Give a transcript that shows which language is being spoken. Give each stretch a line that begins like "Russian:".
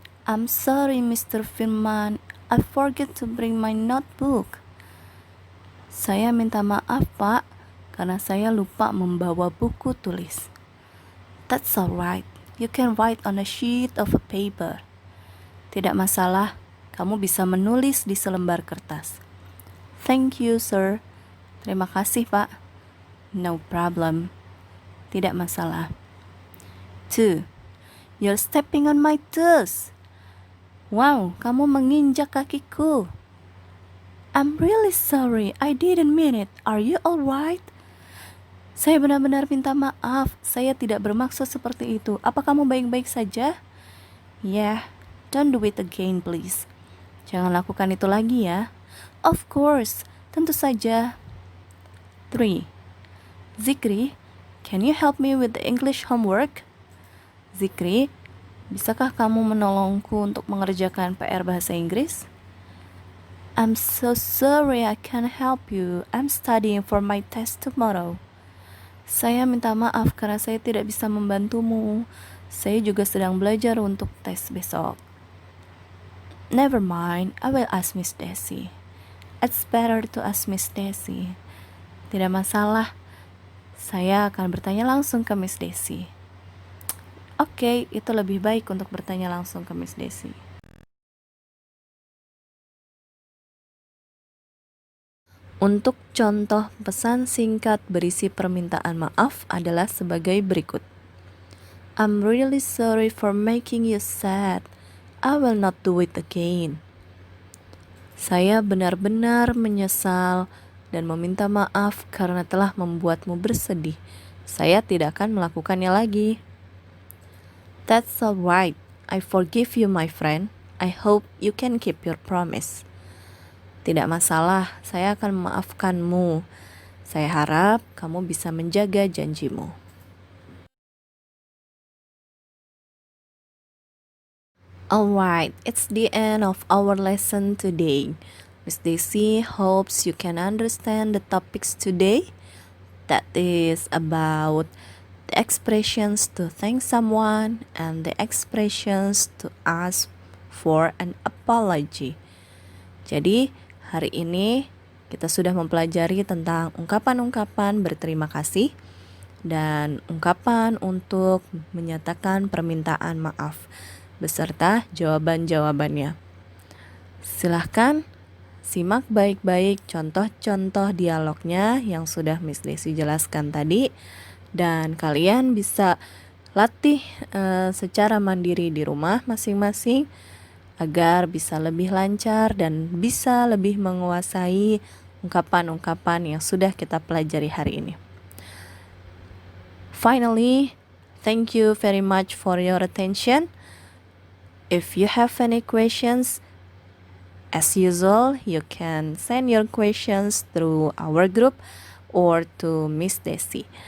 English: I'm sorry, Mr. Firman. I forget to bring my notebook.
Indonesian: Saya minta maaf, Pak, karena saya lupa membawa buku tulis.
English: That's alright. You can write on a sheet of a paper.
Indonesian: Tidak masalah, kamu bisa menulis di selembar kertas.
English: Thank you, sir.
Indonesian: Terima kasih, Pak.
English: No problem.
Indonesian: Tidak masalah.
English: 2. You're stepping on my toes. Wow,
Indonesian: kamu menginjak kakiku.
English: I'm really sorry, I didn't mean it. Are you alright?
Indonesian: Saya benar-benar minta maaf, saya tidak bermaksud seperti itu. Apa kamu baik-baik saja?
English: Yeah, don't do it again please.
Indonesian: Jangan lakukan itu lagi ya.
English: Of course,
Indonesian: tentu saja.
English: 3. Zikri, can you help me with the English homework?
Indonesian: Zikri, bisakah kamu menolongku untuk mengerjakan PR bahasa Inggris?
English: I'm so sorry I can't help you. I'm studying for my test tomorrow.
Indonesian: Saya minta maaf karena saya tidak bisa membantumu. Saya juga sedang belajar untuk tes besok.
English: Never mind, I will ask Miss Desi. It's better to ask Miss Desi.
Indonesian: Tidak masalah, saya akan bertanya langsung ke Miss Desi. Oke, itu lebih baik untuk bertanya langsung ke Miss Desi. Untuk contoh pesan singkat berisi permintaan maaf adalah sebagai berikut.
English: I'm really sorry for making you sad. I will not do it again.
Indonesian: Saya benar-benar menyesal dan meminta maaf karena telah membuatmu bersedih. Saya tidak akan melakukannya lagi.
English: That's alright. I forgive you, my friend. I hope you can keep your promise.
Indonesian: Tidak masalah, saya akan memaafkanmu. Saya harap kamu bisa menjaga janjimu.
English: Alright, it's the end of our lesson today. Miss Desi hopes you can understand the topics today. That is about the expressions to thank someone and the expressions to ask for an apology.
Indonesian: Jadi, hari ini kita sudah mempelajari tentang ungkapan-ungkapan berterima kasih dan ungkapan untuk menyatakan permintaan maaf beserta jawaban-jawabannya. Silahkan simak baik-baik contoh-contoh dialognya yang sudah Miss Desi jelaskan tadi, dan kalian bisa latih secara mandiri di rumah masing-masing agar bisa lebih lancar dan bisa lebih menguasai ungkapan-ungkapan yang sudah kita pelajari hari ini.
English: Finally, thank you very much for your attention. If you have any questions, as usual, you can send your questions through our group or to Miss Desi.